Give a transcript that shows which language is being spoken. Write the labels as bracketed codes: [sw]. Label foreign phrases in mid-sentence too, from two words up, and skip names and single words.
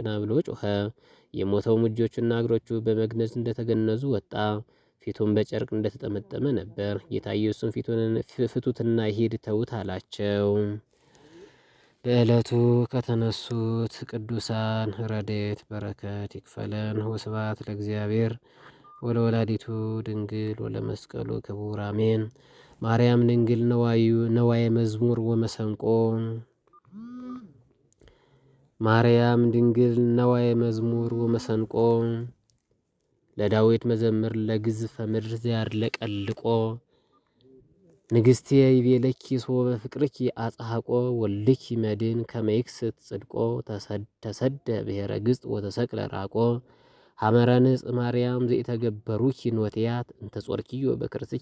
[am] ና ብሎ ጮኸ። የሞተውም እጆቹና እግሮቹ በመግነዝ እንደተገነዙ ወጣ፣ ፊቱን በጨርቅ እንደተጠመጠመ ነበር። ጌታ ኢየሱስም ፍቱትና ሂድ ተዉት አላቸው። በዕለቱ ከተነሱት ቅዱሳን ረድኤት በረከት ይክፈለን። [gez] ወስብሐት ለእግዚአብሔር ወለወላዲቱ ድንግል ወለመስቀሉ ክቡር አሜን። ማርያም ድንግል ነዋየ መዝሙር ወመሰንቆ ማርያም ድንግል ነዋየ መዝሙር ወመሰንቆ ለዳዊት መዘምር ለግዝፈ ምድር ዘያድለቀልቆ ንግሥቴ ይቤለኪ ሶበ ፍቅርኪ አጽሐቆ ወልድኪ መድን ከመይክስት ጽድቆ ተሰደ ብሔረ ግጽ ወተሰቅለ ራቆ ሐመረ ንጽ ማርያም ዘኢተገበሩኪ ኖትያት እንተጾርኪዮ በክርስኪ